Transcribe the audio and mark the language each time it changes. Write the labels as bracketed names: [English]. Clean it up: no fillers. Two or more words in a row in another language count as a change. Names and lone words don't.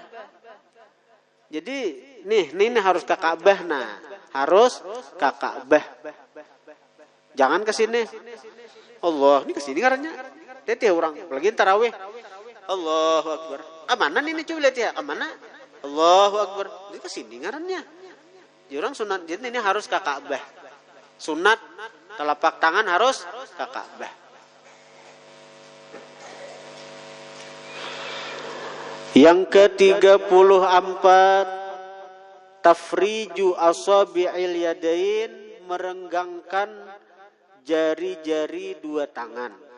[Indonesian] Jadi nih harus ke Ka'bah, nah harus ke Ka'bah. Jangan ke sini. [Banjar] Allah, ini ke sini ngarannya. Tete orang lagi tarawih. [Arabic] الله أكبر. [Indonesian] Kemana ini coba lihat ya, kemana? [Arabic] الله أكبر. [Banjar] Ini ke sini ngarannya. [Indonesian] Jadi orang sunat, jadi ini harus ke Ka'bah. Sunat telapak tangan harus ke Ka'bah. Yang ke-34 [Arabic] تفريج أصابع اليدين, [Indonesian] merenggangkan jari-jari dua tangan.